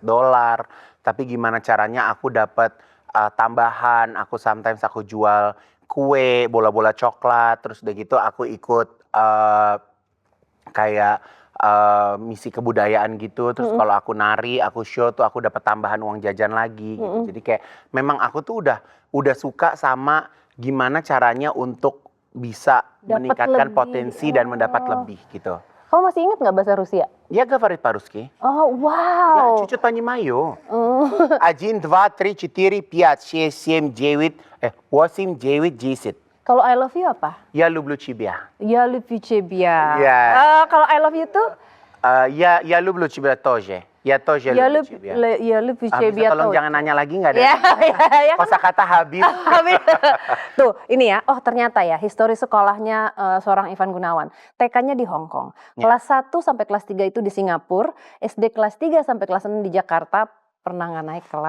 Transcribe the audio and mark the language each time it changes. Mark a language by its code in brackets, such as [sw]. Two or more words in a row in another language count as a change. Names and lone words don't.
[id] Tapi gimana caranya aku dapat tambahan, sometimes aku jual kue, bola-bola coklat, terus udah gitu aku ikut kayak misi kebudayaan gitu. Terus kalau aku nari, aku show tuh aku dapat tambahan uang jajan lagi gitu. Jadi kayak memang aku tuh udah suka sama gimana caranya untuk bisa meningkatkan potensi dan mendapat lebih gitu. Kamu masih ingat nggak bahasa Rusia? [ru] Я говорю по-русски. [en] Oh wow. [ru] Я чуть-чуть понимаю. 1, 2, 3, 4, 5, 6, 7, 8, 9, 10. [id] Kalau [en] I love you [id] apa? [ru] Я люблю тебя. Я люблю тебя. [id] Kalau [en] I love you [id] tuh? [ru] Я люблю тебя тоже. Ya тоже люблю тебя. Ya люблю тебя. [id] Tolong jangan nanya lagi nggak ada. Ya, Kosakata habis. Tuh, ini ya. Oh, ternyata ya histori sekolahnya seorang Ivan Gunawan. TK-nya di Hong Kong. Kelas 1 sampai kelas 3 itu di Singapura, SD kelas 3 sampai kelas 6 di Jakarta. Pernah nggak naik kelas?